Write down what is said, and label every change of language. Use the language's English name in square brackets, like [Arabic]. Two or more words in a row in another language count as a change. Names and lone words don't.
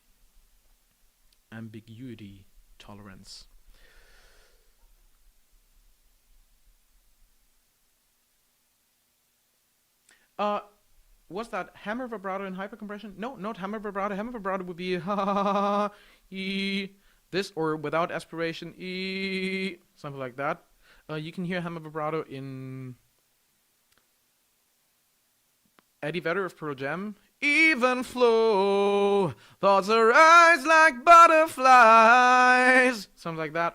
[English] Ambiguity tolerance. Was that hammer vibrato and hypercompression? No, not hammer vibrato. Hammer vibrato would be ha ha ha ha e this, or without aspiration e something like that. You can hear hammer vibrato in Eddie Vedder of Pearl Jam. Even flow, thoughts arise like butterflies, something like that.